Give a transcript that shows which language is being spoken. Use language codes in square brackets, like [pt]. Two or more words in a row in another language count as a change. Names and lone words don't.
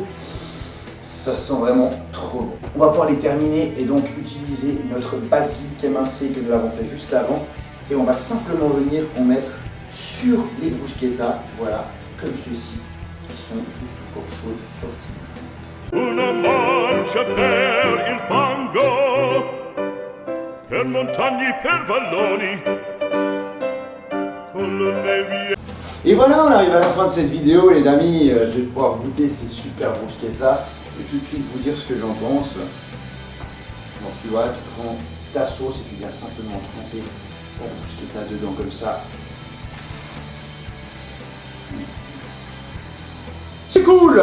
[fr] Ça sent vraiment trop bon. On va pouvoir les terminer et donc utiliser notre basilic émincé que nous avons fait juste avant. Et on va simplement venir en mettre sur les bruschetta, voilà, comme ceci, qui sont juste pour chaudes sorties du four. [it] Una marcia per il fango, per montagne, per valloni, con le nevi. [fr] Et voilà, on arrive à la fin de cette vidéo, les amis. Je vais pouvoir goûter ces super bruschetta et tout de suite vous dire ce que j'en pense. Donc tu vois, tu prends ta sauce et tu viens simplement tremper Oh, ce qui est là-dedans comme ça. C'est cool!